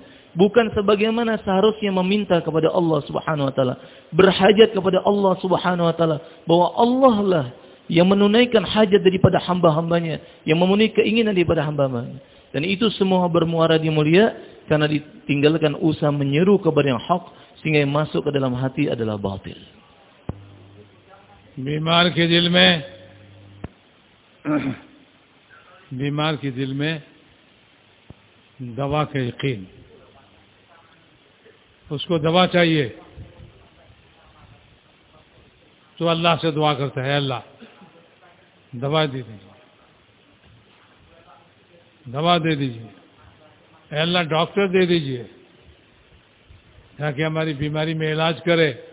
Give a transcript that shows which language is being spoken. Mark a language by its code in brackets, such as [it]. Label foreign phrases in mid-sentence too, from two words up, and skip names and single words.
[id] Bukan sebagaimana seharusnya meminta kepada [ar] الله سبحانه وتعالى, [id] berhajat kepada [ar] الله سبحانه وتعالى, [id] bahwa Allah lah yang menunaikan hajat daripada hamba-hambanya, yang memenuhi keinginan daripada hamba-hambanya. Dan itu semua bermuara di mulia karena ditinggalkan usaha menyeru kepada yang hak, sehingga yang masuk ke dalam hati adalah batil. [hi] बीमार के दिल में दवा का यकीन, उसको दवा चाहिए तो अल्लाह से दुआ करता है, अल्लाह दवा दे दीजिए, दवा दे दीजिए, अल्लाह डॉक्टर दे दीजिए ताकि हमारी बीमारी में इलाज करे।